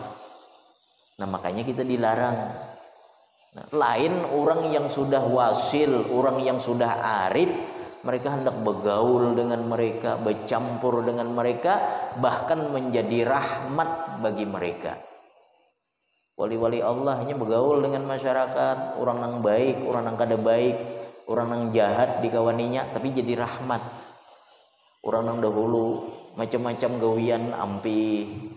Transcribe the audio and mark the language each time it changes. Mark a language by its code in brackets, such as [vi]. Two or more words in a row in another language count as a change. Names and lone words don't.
[id] Nah makanya kita dilarang. Lain orang yang sudah wasil, orang yang sudah arif, mereka hendak bergaul dengan mereka, bercampur dengan mereka, bahkan menjadi rahmat bagi mereka. Wali-wali Allah hanya bergaul dengan masyarakat, orang yang baik, orang yang kada baik, orang yang jahat dikawaninya, tapi jadi rahmat. [bjn] Orang yang dahulu macam-macam gawian ampi.